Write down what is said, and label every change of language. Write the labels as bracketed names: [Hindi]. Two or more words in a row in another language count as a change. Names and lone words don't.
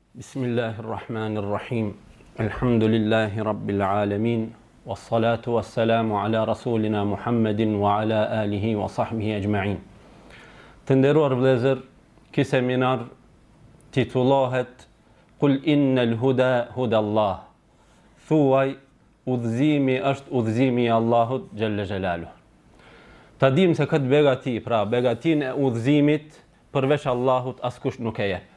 [Arabic] بسم الله الرحمن الرحيم. الحمد لله رب العالمين. والصلاة والسلام على رسولنا محمد وعلى آله وصحبه أجمعين. [Albanian] Të nderuar vëllezër, ky seminar titullohet [Arabic] قل إن الهدى هدى الله. [Albanian] Thuaj, udhëzimi është udhëzimi i Allahut [Arabic] جل جلاله. [Albanian] Ta dim se këtë begati, pra begatin e udhëzimit përveç Allahut askush nuk e jep.